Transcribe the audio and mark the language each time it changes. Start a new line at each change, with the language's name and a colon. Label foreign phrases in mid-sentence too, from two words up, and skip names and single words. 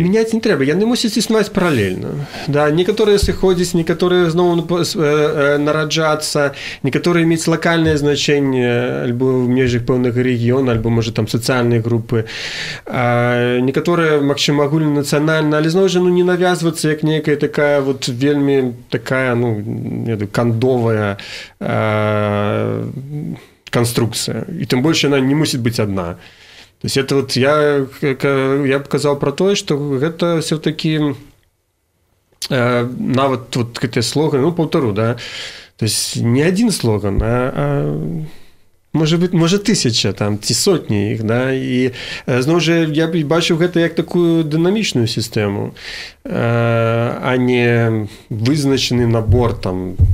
Belarusian: Мяняць не трэба, яны мусяць існаваць паралельна. Да, некаторыя сыходзяць, некаторыя зноў нараджацца, некаторыя мець лакальнае значэнне альбо ў межах пэўнага рэгіёна, альбо, можа, там сацыяльныя групы. Некаторыя, магчыма, агульнанацыянальна, але зноў жа не навязвацца як нейкая такая вельмі такая, кандовая канструкцыя. І тым больш яна не мусіць быць адна.
Russian: То есть это
Belarusian: я б казаў пра тое, што гэта все-таки нават гэтыя слоганы, паўтару, да,
Russian: то есть
Belarusian: не адзін слоган, а можа 1000 там, ці сотні іх, да, і зноў жа я бачу гэта як такую дынамічную сістэму, а не вызначаны набор там.